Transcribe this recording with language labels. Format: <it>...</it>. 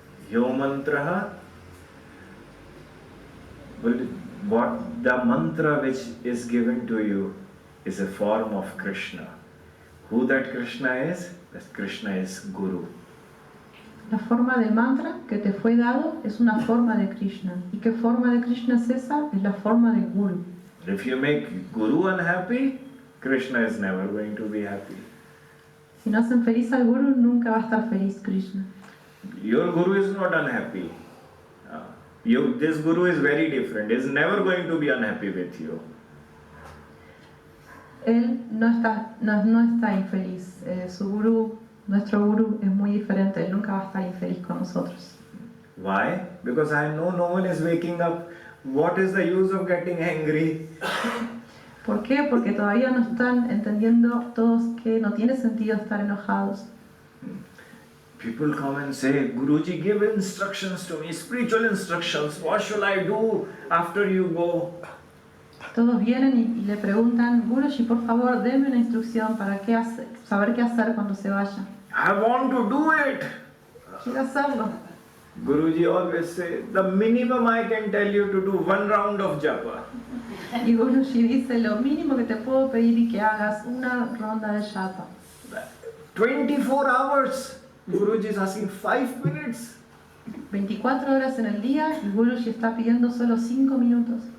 <en>Yo mantra, what the mantra which is given to you is a form of Krishna. Who that Krishna is? That Krishna is Guru.</en> <es>La forma del mantra que te fue dado es una forma de Krishna. ¿Y qué forma de Krishna es esa? Es la forma del Guru.</es> <en>If you make Guru unhappy, Krishna is never going to be happy.</en> <es>Si no hacen feliz al Guru, nunca va a estar feliz Krishna.</es> <en>Your Guru is not unhappy. This Guru is very different. He is never going to be unhappy with you.</en> <es>Él no está infeliz. Su Guru, nuestro Guru, es muy diferente. Él nunca va a estar infeliz con nosotros.</es> <en>Why? Because I know no one is waking up. What is the use of getting angry?</en> <es>¿Por qué? Porque todavía no están entendiendo todos que no tiene sentido estar enojados.</es> <en>People come and say, Guruji, give instructions to me, spiritual instructions. What shall I do after you go?</en> <es>Todos vienen y le preguntan, Guruji, por favor, deme una instrucción para saber qué hacer cuando se vaya.</es> <en>I want to do it.</en> <es>Quiero hacerlo.</es> <en>Guruji always say, the minimum I can tell you to do 1 round of japa.</en> <es>Y Guruji dice, lo mínimo que te puedo pedir y que hagas una ronda de japa.</es> <en>24 hours. Guruji is asking 5 minutes.</en> <es>24 horas en el día y Guruji está pidiendo solo 5 minutos.</es>